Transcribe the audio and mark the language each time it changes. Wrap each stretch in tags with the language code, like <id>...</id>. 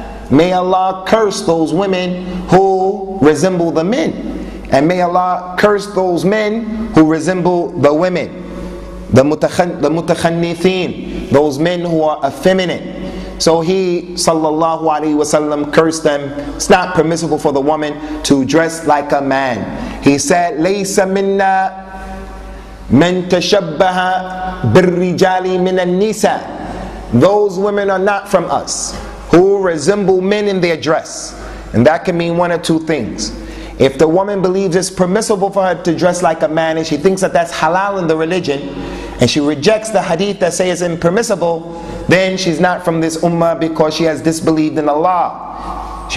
<en>May Allah curse those women who resemble the men, and may Allah curse those men who resemble the women, the mutakhannithin, those men who are effeminate. So he,</en> <ar>sallallahu alayhi wasallam,</ar> <en>cursed them. It's not permissible for the woman to dress like a man.</en> <ar>He said, لَيْسَ مِنَّا مَنْ تَشَبَّهَ بِالرِّجَالِ مِنَ النِّسَاءِ.</ar> <en>Those women are not from us who resemble men in their dress. And that can mean one or two things. If the woman believes it's permissible for her to dress like a man, and she thinks that that's halal in the religion, and she rejects the hadith that says it's impermissible, then she's not from this ummah because she has disbelieved in Allah.</en>